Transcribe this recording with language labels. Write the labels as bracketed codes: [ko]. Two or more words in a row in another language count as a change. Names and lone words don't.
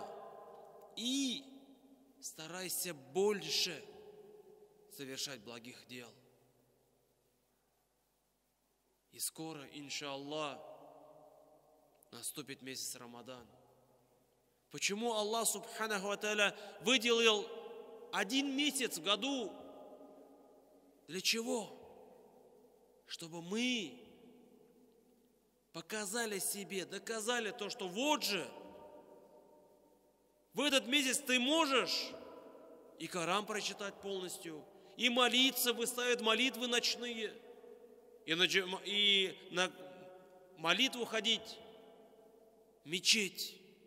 [ru] И старайся больше совершать благих дел. И скоро, иншаллах, наступит месяц Рамадан. Почему Аллах [ar] سبحانه وتعالى [ru] выделил один месяц в году? Для чего? Чтобы мы показали себе, доказали то, что вот же, в этот месяц ты можешь и Коран прочитать полностью, и молиться, выставить молитвы ночные, и на молитву ходить в мечеть.